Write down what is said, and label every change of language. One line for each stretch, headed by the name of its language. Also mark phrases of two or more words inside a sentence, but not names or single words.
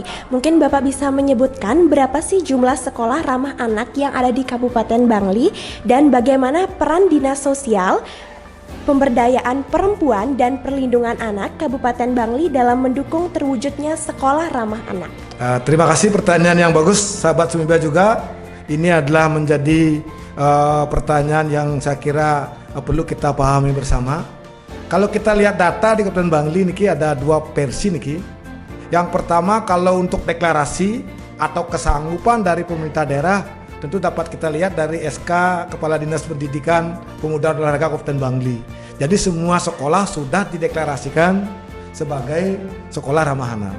Indonesian: Mungkin Bapak bisa menyebutkan berapa sih jumlah sekolah ramah anak yang ada di Kabupaten Bangli dan bagaimana peran Dinas Sosial, Pemberdayaan Perempuan dan Perlindungan Anak Kabupaten Bangli dalam mendukung terwujudnya sekolah ramah anak. Terima kasih, pertanyaan yang bagus, sahabat Sumiba juga. Ini adalah menjadi pertanyaan yang saya kira perlu kita pahami bersama. Kalau kita lihat data di Kabupaten Bangli niki ada dua versi niki. Yang pertama, kalau untuk deklarasi atau kesanggupan dari pemerintah daerah, tentu dapat kita lihat dari SK Kepala Dinas Pendidikan Pemuda dan Olahraga Kabupaten Bangli. Jadi semua sekolah sudah dideklarasikan sebagai sekolah ramah anak.